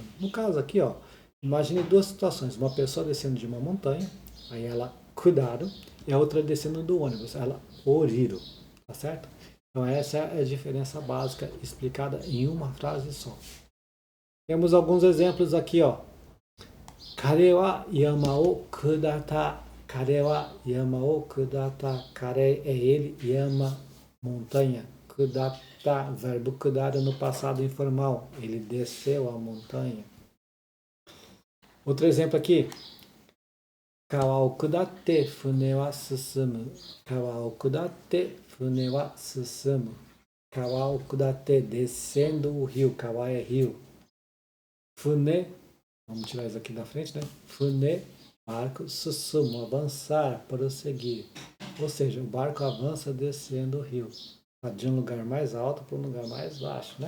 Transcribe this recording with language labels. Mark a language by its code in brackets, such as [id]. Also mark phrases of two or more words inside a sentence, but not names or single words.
[pt] No caso aqui, ó, imagine duas situações: uma pessoa descendo de uma montanha, aí ela cuidado, e a outra descendo do ônibus, ela oriro, tá certo? Então essa é a diferença básica explicada em uma frase só. Temos alguns exemplos aqui, ó. [ja] 彼は山を下った. 彼は山を下った. [pt] Kare é ele, yama, montanha. kudata, verbo kudar no passado informal. Ele desceu a montanha. Outro exemplo aqui. [ja] 川を下って船は進む. 川を下って船は進む. 川を下って, [pt] descendo o rio. Kawa é rio. Fune, vamos tirar isso aqui da frente, né? Fune, barco, susumu, avançar, prosseguir. Ou seja, o barco avança descendo o rio. De um lugar mais alto para um lugar mais baixo, né?